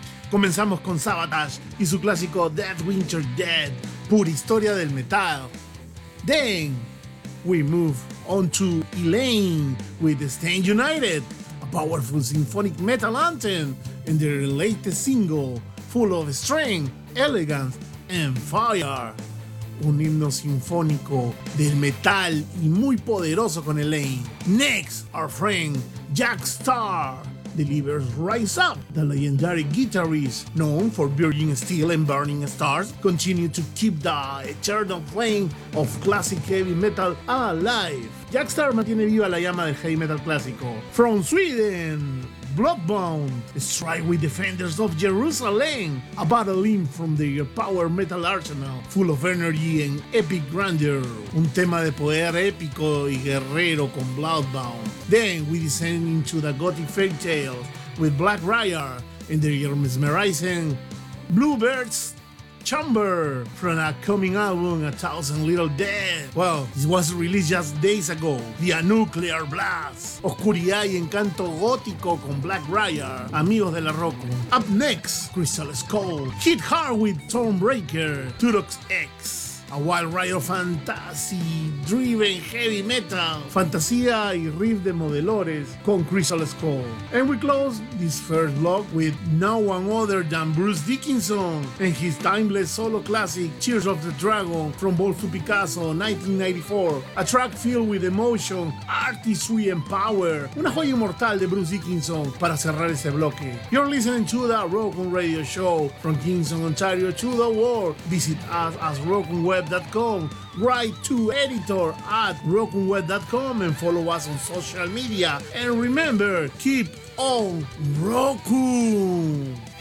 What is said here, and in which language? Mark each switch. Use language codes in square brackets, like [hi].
[es] Comenzamos con Sabotage y su clásico Dead Winter Dead, pura historia del metal. [en] Then, we move on to Elaine with Stand United, a powerful symphonic metal anthem, and their latest single, full of strength, elegance, and fire. [es] Un himno sinfónico del metal y muy poderoso con Elaine. [en] Next, our friend Jack Starr delivers Rise Up. The legendary guitarist, known for Burning Steel and Burning Stars, continue to keep the eternal flame of classic heavy metal alive. [es] Jack Starr mantiene viva la llama del heavy metal clásico. [en] From Sweden, Bloodbound strike with Defenders of Jerusalem, a battle hymn from their power metal arsenal, full of energy and epic grandeur. [es] Un tema de poder épico y guerrero con Bloodbound. [en] Then we descend into the gothic fairy tale with Black Rider and their mesmerizing Bluebird's Chamber from a coming album, A Thousand Little Dead. Well, it was released just days ago. Via Nuclear Blast. [es] Oscuridad y encanto gótico con Black Rider, amigos de la rock. [en] Up next, Crystal Skull. Hit hard with Thornbreaker, Turok X. A Wild Rider Fantasy Driven Heavy Metal. [es] Fantasía y riff de modelores con Crystal Skull. [en] And we close this first block with no one other than Bruce Dickinson and his timeless solo classic Tears of the Dragon from Bolt to Picasso 1994. A track filled with emotion, artistry and power. [es] Una joya inmortal de Bruce Dickinson para cerrar ese bloque. [en] You're listening to the Rockin' Radio Show from Kingston, Ontario to the world. Visit us as Rockin' Web.com, write to editor at rockinweb.com and follow us on social media. And remember, keep on Roku.